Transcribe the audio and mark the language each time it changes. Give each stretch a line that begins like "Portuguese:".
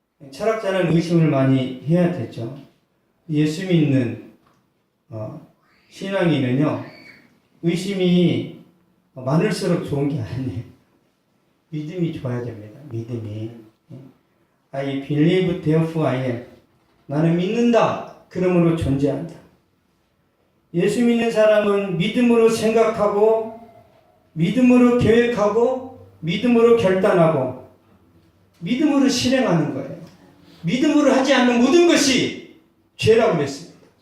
Korean: 철학자는 의심을 많이 해야 되죠. 예수 믿는 신앙인은요, 의심이 많을수록 좋은 게 아니에요. 믿음이 좋아야 됩니다. 믿음이.
English: I believe therefore I am.
Korean: 나는 믿는다. 그러므로 존재한다. 예수 믿는 사람은 믿음으로 생각하고 믿음으로 계획하고 믿음으로 결단하고 믿음으로 실행하는 거예요. 믿음으로 하지 않는 모든 것이 죄라고 그랬습니다.